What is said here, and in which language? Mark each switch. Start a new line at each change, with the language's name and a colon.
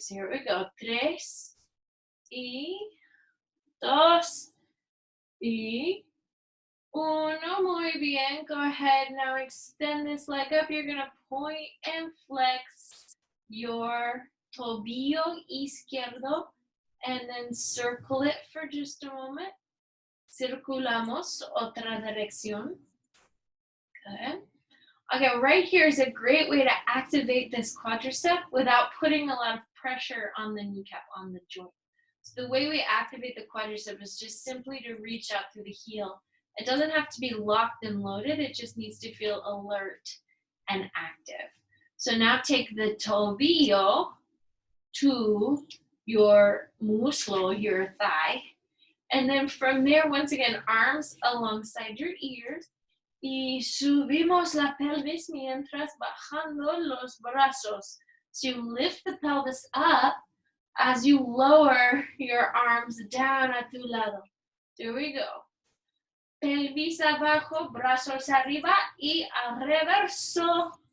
English: So here we go.
Spanish: 3 y 2 y 1. Muy bien.
English: Go ahead. Now extend this leg up. You're going to point and flex your
Spanish: tobillo izquierdo,
English: and then circle it for just a moment.
Spanish: Circulamos otra dirección.
English: Good. Okay, right here is a great way to activate this quadricep without putting a lot of pressure on the kneecap, on the joint. So the way we activate the quadricep is just simply to reach out through the heel. It doesn't have to be locked and loaded. It just needs to feel alert and active. So now take the tobillo to your muslo, your thigh. And then from there, once again, arms alongside your ears.
Spanish: Y subimos la pelvis mientras bajando los brazos.
English: So you lift the pelvis up as you lower your arms down
Spanish: a tu lado.
English: There we go.
Spanish: Pelvis abajo, brazos arriba y al reverso.